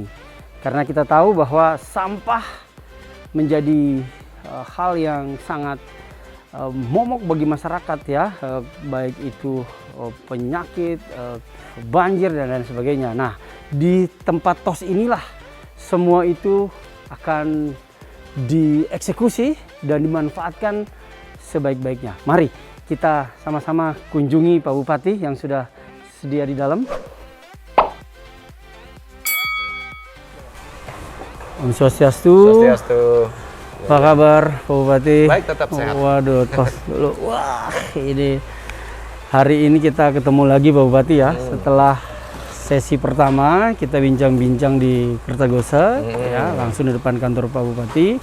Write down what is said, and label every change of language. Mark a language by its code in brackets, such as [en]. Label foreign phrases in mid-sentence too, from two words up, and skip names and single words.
[id] Karena kita tahu bahwa sampah menjadi hal yang sangat momok bagi masyarakat ya, baik itu penyakit, banjir dan lain sebagainya. Nah, di tempat TOS inilah semua itu akan dieksekusi dan dimanfaatkan sebaik-baiknya. Mari kita sama-sama kunjungi Pak Bupati yang sudah sedia di dalam. [ban] Om Swastiastu. [id] Swastiastu. Apa kabar Pak Bupati? Baik, tetap sehat. Waduh, tos dulu. Wah, ini hari ini kita ketemu lagi Pak Bupati ya. Setelah sesi pertama kita bincang-bincang di Kertagosa ya, langsung di depan kantor Pak Bupati.